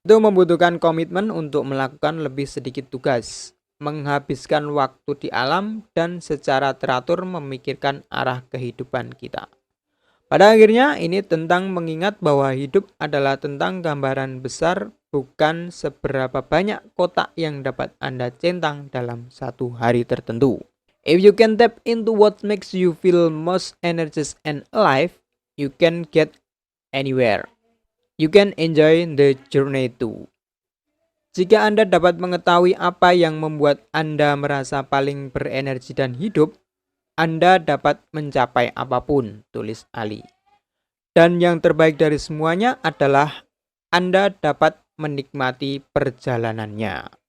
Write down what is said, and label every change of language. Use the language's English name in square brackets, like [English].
[Indonesian] Itu membutuhkan komitmen untuk melakukan lebih sedikit tugas, menghabiskan waktu di alam, dan secara teratur memikirkan arah kehidupan kita. Pada akhirnya, ini tentang mengingat bahwa hidup adalah tentang gambaran besar, bukan seberapa banyak kotak yang dapat Anda centang dalam satu hari tertentu. [English] If you can tap into what makes you feel most energized and alive, you can get anywhere. You can enjoy the journey too. [Indonesian] Jika Anda dapat mengetahui apa yang membuat Anda merasa paling berenergi dan hidup, Anda dapat mencapai apapun, tulis Ali. Dan yang terbaik dari semuanya adalah Anda dapat menikmati perjalanannya.